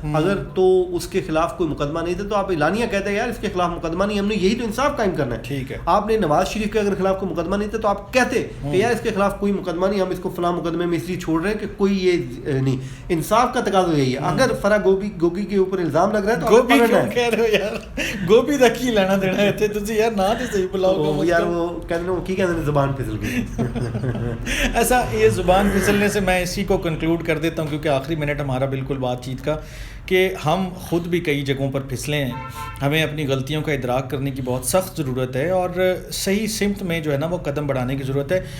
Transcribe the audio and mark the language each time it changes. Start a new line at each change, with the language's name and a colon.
Urdu: اگر تو اس کے خلاف کوئی مقدمہ نہیں تھا تو آپ اعلانیہ کہتے ہیں یار اس کے خلاف مقدمہ نہیں, ہم نے یہی تو انصاف قائم کرنا ہے. ٹھیک ہے, آپ نے نواز شریف کے اگر خلاف کوئی مقدمہ نہیں تھا تو آپ کہتے کہ یار اس کے خلاف کوئی مقدمہ نہیں, ہم اس کو فلاں مقدمے میں اس لیے چھوڑ رہے ہیں کہ کوئی یہ نہیں. انصاف کا تقاضا یہی ہے. اگر فرا گوگی کے اوپر الزام لگ رہا ہے تو گوبھی کیوں کہہ رہے ہو یار,
Punjabi: گوبھی دا کی لینا دینا ہے تے تسی یار نہ تے صحیح بلاؤ
Urdu: یار. وہ کہنے وہ کی کہتے ہیں زبان پھسل گئی. ایسا یہ زبان پھسلنے سے میں اسی کو کنکلوڈ کر دیتا ہوں, کیونکہ آخری منٹ ہمارا بالکل بات چیت کا کہ ہم خود بھی کئی جگہوں پر پھسلے ہیں. ہمیں اپنی غلطیوں کا ادراک کرنے کی بہت سخت ضرورت ہے اور صحیح سمت میں جو ہے نا وہ قدم بڑھانے کی ضرورت ہے.